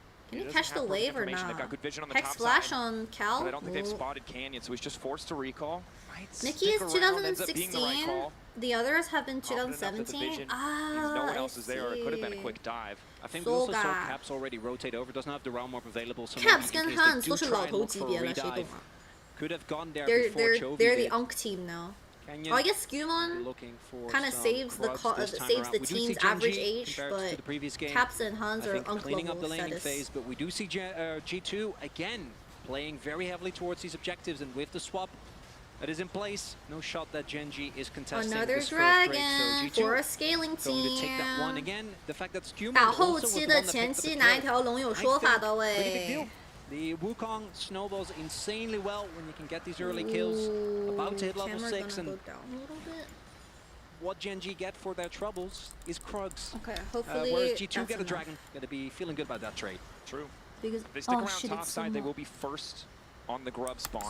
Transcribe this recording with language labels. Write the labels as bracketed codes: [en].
[en] Can he catch the wave or not? Hex flash on Cal. But I don't think they've spotted Canyon, so he's just forced to recall. Mickey is 2016. The others have been 2017. No one else is there. It could have been a quick dive. I think we also saw Caps already rotate over. Doesn't have the realm warp available. So [zh] Caps 跟 Hans 都是老头级别了，谁懂啊 [en] Could have gone there before Chovy They're the Unk team now. Oh, I guess Skewmon kind of saves the team's average age, but Caps and Hans are Unk level status. But we do see G2 again playing very heavily towards these objectives, and with the swap that is in place, no shot that Genji is contesting. Another dragon for a scaling team. Going to take that one again. The fact that Skewmon [zh] 打后期的前期拿一条龙有说法的喂。 [en] The Wukong snowballs insanely well when you can get these early kills. About to hit level 6, and what Genji get for their troubles is Krugs. Okay, hopefully whereas G2 get a dragon, gonna be feeling good about that trade. True. Because if they stick around top side, they will be first on the grub spawn.